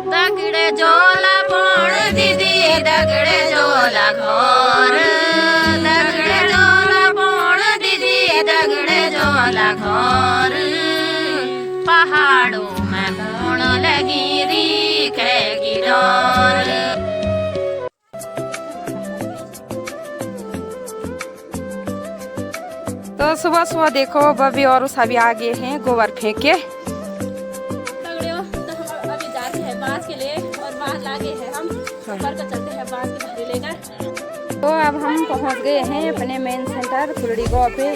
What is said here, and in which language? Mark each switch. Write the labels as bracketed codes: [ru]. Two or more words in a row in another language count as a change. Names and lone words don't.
[gbm] दगड़े जोला पोण दीदी दगड़े जोला घोर दगड़े जोला पोण दीदी दगड़े जोला घोर पहाड़ों में पोण लगी री खेगी डोर। [hi] तो सुबह सुबह देखो बबी और सभी आगे हैं गोबर फेंक के। तो अब हम पहुंच गए हैं अपने मेन सेंटर फुलड़ी गाँव पे।